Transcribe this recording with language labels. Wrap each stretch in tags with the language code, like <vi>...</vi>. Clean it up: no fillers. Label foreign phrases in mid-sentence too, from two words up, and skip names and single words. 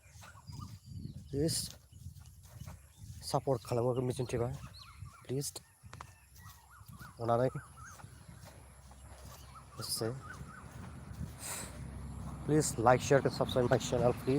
<en>Please support</en> <brx>खालामनो मिजिंथिबाय.</brx> <en>Please</en> <brx>अनानै एसे</brx> <en>please like, share, and subscribe my channel. Please.</en>